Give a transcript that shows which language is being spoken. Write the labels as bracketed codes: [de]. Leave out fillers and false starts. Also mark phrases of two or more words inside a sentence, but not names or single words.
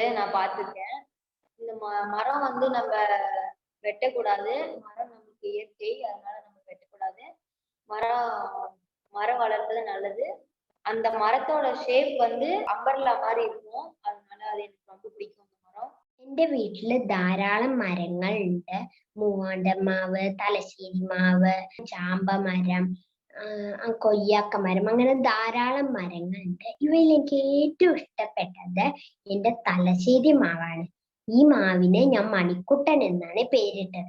[ta] நான் பார்த்துருக்கேன். இந்த மரம் வந்து நம்ம வெட்டக்கூடாது. மரம் நமக்கு இயற்கை, அதனால நம்ம வெட்டக்கூடாது. மரம் வளர்ப்பது நல்லது. அந்த மரத்தோட ஷேப் வந்து അംബ്രല്ല மாதிரி இருக்கும். அதனால அது எனக்கு ரொம்ப பிடிக்கும் அந்த மரம். [ml] എന്റെ വീട്ടില് ധാരാളം മരങ്ങൾ ഉണ്ട്. മൂവാണ്ടമാവ്, തലശ്ശേരി മാവ്, ചാമ്പ മരം, കൊയ്യാക്ക മരം, അങ്ങനെ ധാരാളം മരങ്ങളുണ്ട്. ഇവയിൽ എനിക്ക് ഏറ്റവും ഇഷ്ടപ്പെട്ടത് എന്റെ തലശ്ശേരി മാവാണ്. ഈ മാവിനെ ഞാൻ മണിക്കുട്ടൻ എന്നാണ് പേരിട്ടത്.